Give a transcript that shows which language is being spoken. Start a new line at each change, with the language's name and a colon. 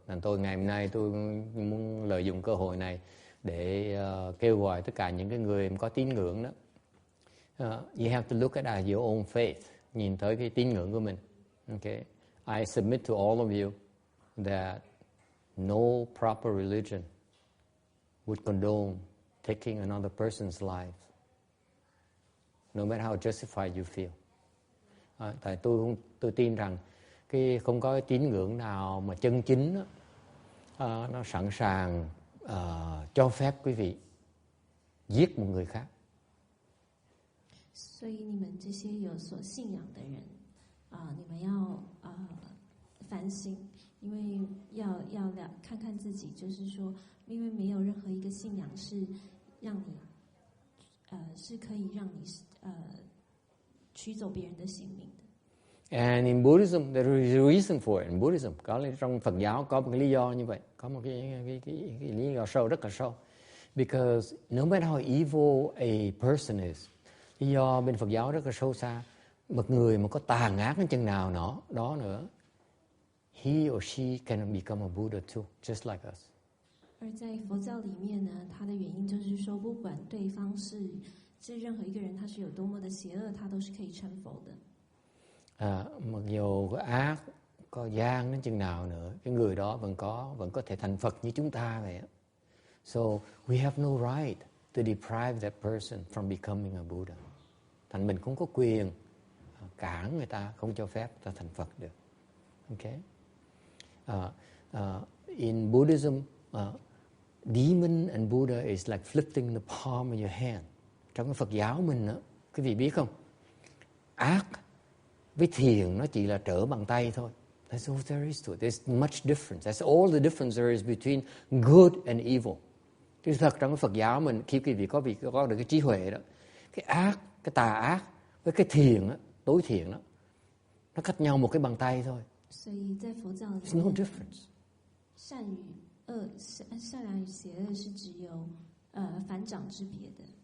Vietnamese: Nên ngày hôm nay tôi muốn lợi dụng cơ hội này để kêu gọi tất cả những cái người có tín ngưỡng đó.
English: You have to look at your own faith.
Vietnamese: Nhìn tới cái tín ngưỡng của mình.
English: Okay. I submit to all of you that no proper religion would condone taking another person's life, no matter how justified you feel.
Vietnamese: Tại tôi tin rằng không có cái tín ngưỡng nào mà chân chính đó, nó sẵn sàng cho phép quý vị giết một người khác.
Chinese: 所以你们这些有所信仰的人，你们要反省，因为要看看自己，就是说，因为没有任何一个信仰是让你是可以让你取走别人的性命的。
English: And in Buddhism, there is a reason for it. In Buddhism,
Vietnamese: trong Phật giáo có một cái lý do như vậy, có một cái lý do sâu, rất là sâu.
English: Because no matter how evil a person is,
Vietnamese: lý do bên Phật giáo rất là sâu xa. Một người mà có tàn ác đến chừng nào đó nữa,
English: he or she can become a Buddha too, just like us.
Chinese: 而在佛教里面呢，它的原因就是说，不管对方是任何一个人，他是有多么的邪恶，他都是可以成佛的。
Vietnamese: Mặc dù có ác, có gian đến chừng nào nữa, cái người đó vẫn có thể thành Phật như chúng ta vậy.
English: So we have no right to deprive that person from becoming a Buddha.
Vietnamese: Thành mình không có quyền cản người ta, không cho phép ta thành Phật được.
English: Okay? In Buddhism, demon and Buddha is like flipping the palm of your hand.
Vietnamese: Trong cái Phật giáo mình đó, quý vị biết không? Ác với thiện nó chỉ là trở bằng tay thôi.
English: That's all there is to it. There's much difference. That's all the difference there is between good and evil.
Vietnamese: Thì thật trong cái Phật giáo mình, khi quý vị có được cái trí huệ đó, cái ác, cái tà ác với cái thiện đó, tối thiện đó, nó cách nhau một cái bàn tay thôi.
English: There's no difference.
Chinese: 善良与邪恶是只有反掌之别的。